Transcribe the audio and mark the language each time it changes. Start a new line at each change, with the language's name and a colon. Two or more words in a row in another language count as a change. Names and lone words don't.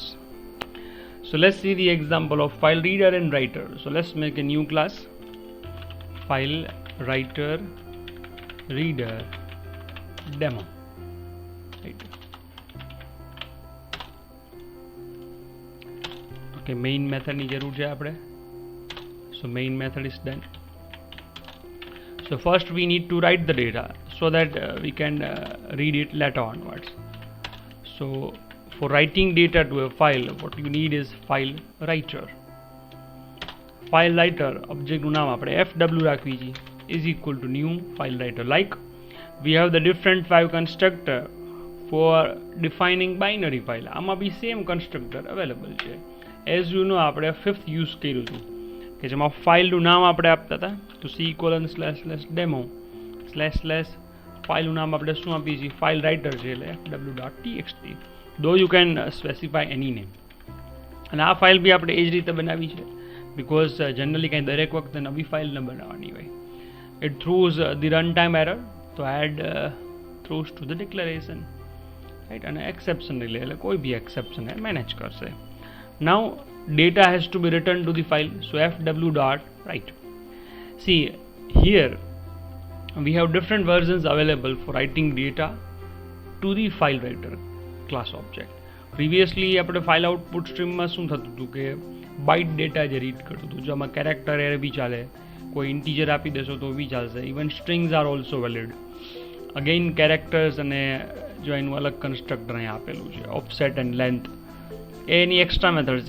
English: So let's see the example of file reader and writer. So let's make a new class, file writer reader demo, right?
Gujarati: Okay,
English: main method
Gujarati: ની જરૂર છે આપણે.
English: So main method is done. So first we need to write the data so that we can read it later onwards. So for writing data to a file, what you need is file writer. File writer object
Gujarati: નું નામ આપણે fw રાખવી છે
English: is equal to new file writer, like we have the different 5 constructor for defining binary file.
Gujarati: આમાં બી
English: same constructor available
Gujarati: છે.
English: as you know
Gujarati: આપણે 5th યુઝ કર્યું હતું કે જેમાં ફાઇલનું નામ આપણે આપતા હતા તો C://demo/ ફાઇલનું નામ આપણે શું આપીએ છીએ,
English: file writer
Gujarati: છે એટલે fw.txt.
English: though you can specify any name.
Gujarati: અને આ ફાઇલ બી આપણે એ જ રીતે બનાવી છે બિકોઝ જનરલી કંઈ દરેક વખતે નવી ફાઇલ ન બનાવવાની હોય.
English: it throws the run time error તો add throws to the declaration, right.
Gujarati: અને એક્સેપ્શન એટલે કોઈ બી એક્સેપ્શન એ મેનેજ કરશે.
English: નાઉ data has to be returned to the file, so fw.write. See here we have different versions available for writing data to the file writer class object.
Gujarati: Previously આપણે
English: file output streamમાં
Gujarati: શું થતું હતું કે
English: byte data
Gujarati: જે રીડ કરતું હતું, જો આમાં
English: character array
Gujarati: બી ચાલે, કોઈ ઇન્ટીજર આપી દેશો તો બી ચાલશે.
English: even strings are also valid. again characters
Gujarati: અને જો એનું અલગ કન્સ્ટ્રક્ટર અહીંયા આપેલું છે
English: offset and length,
Gujarati: એની
English: extra method
Gujarati: છે.